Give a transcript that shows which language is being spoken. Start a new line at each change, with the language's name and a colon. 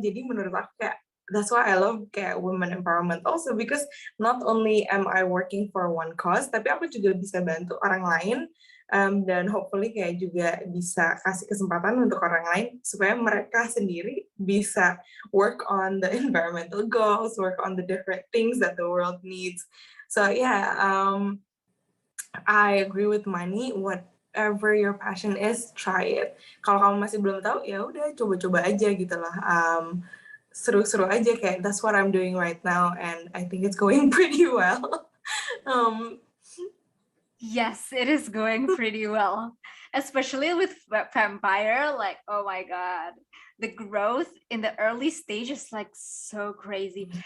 Indonesian: Jadi menurut aku kayak
English: that's why I love kayak women empowerment also, because not only am I working for one cause,
Indonesian: tapi aku juga bisa bantu orang lain,
English: dan hopefully
Indonesian: kayak juga bisa kasih kesempatan untuk orang lain supaya mereka sendiri bisa
English: work on the environmental goals, work on the different things that the world needs. So yeah, I agree with Mani. Whatever your passion is, try it.
Indonesian: Kalau kamu masih belum tahu, ya udah coba-coba aja gitu lah. Seru-seru aja kayak
English: that's what I'm doing right now, and I think it's going pretty well. Yes, it is going pretty well, especially with Fempire. Like, oh my god, the growth in the early stage is like so crazy.